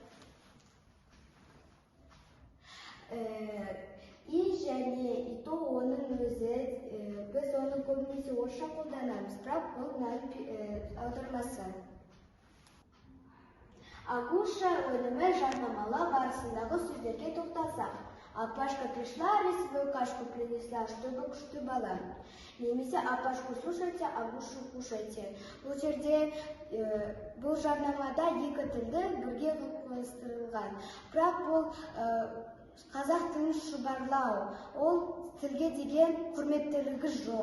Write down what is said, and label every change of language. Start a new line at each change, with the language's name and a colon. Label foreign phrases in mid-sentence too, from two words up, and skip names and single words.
Kazakh: И және ито оның өзі, біз оның көбінесе орысша қолданамыз, бірақ бұл аудармасы. Агуша өнімі жарнамалау барысындағы сөздерге тоқталсақ:
Russian: Апашка пришла, рисовую кашку принесла, чтобы
Kazakh: күшті бала.
Russian: Немесе Апашку слушайте, Агушу кушайте.
Kazakh: Бұл жерде, бұл жарнамада екі тілді бірге қойыстырылған. Бірақ бұл қазақ тілін шұбарлау, ол тілге деген құрметтілігі жоқ.